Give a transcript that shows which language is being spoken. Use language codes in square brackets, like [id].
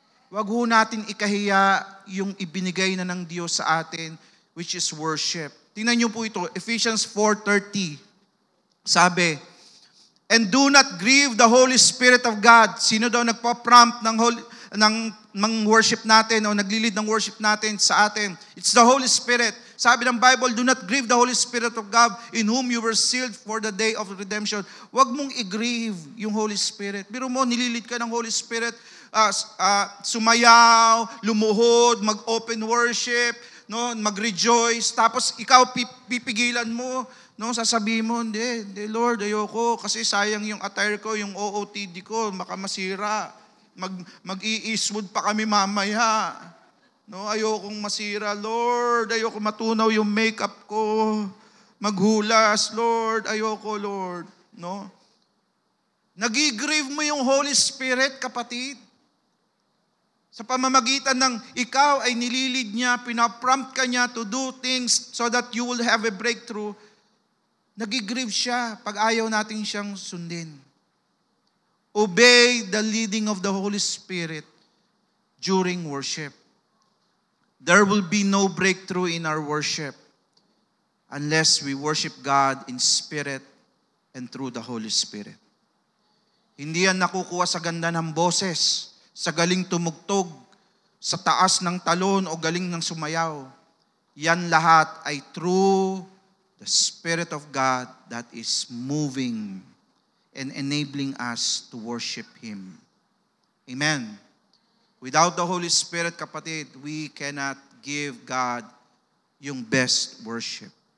[tl] Huwag ho natin ikahiya yung ibinigay na ng Diyos sa atin, [en] which is worship. [tl] Tingnan niyo po ito, [en] Ephesians 4:30. Sabi, and do not grieve the Holy Spirit of God. [tl] Sino daw nagpa-prompt ng worship natin o naglilid ng worship natin sa atin? [en] It's the Holy Spirit. [tl] Sabi ng Bible, [en] do not grieve the Holy Spirit of God in whom you were sealed for the day of redemption. [tl] Huwag mong i-grieve yung Holy Spirit. Biro mo, nililid ka ng Holy Spirit, sumayaw, lumuhod, mag-open worship, no, mag-rejoice, tapos ikaw pipigilan mo, no, sasabihin mo, hindi Lord, ayoko, kasi sayang yung attire ko, yung OOTD ko, baka masira. Mag-i-Eastwood pa kami mamaya. No, ayokong masira, Lord. Ayoko matunaw yung makeup ko. Maghulas, Lord. Ayoko, Lord. No? Nagigrieve mo yung Holy Spirit, kapatid. Sa pamamagitan ng ikaw ay nililid niya, pinaprompt ka niya [en] to do things so that you will have a breakthrough. [tl] Nagigrieve siya pag ayaw natin siyang sundin. [en] Obey the leading of the Holy Spirit during worship. There will be no breakthrough in our worship unless we worship God in spirit and through the Holy Spirit. [tl] Hindi yan nakukuha sa ganda ng boses, sa galing tumugtog, sa taas ng talon o galing ng sumayaw. Yan lahat ay [en] through the Spirit of God that is moving and enabling us to worship Him. Amen. Without the Holy Spirit, kapatid, we cannot give God yung best worship.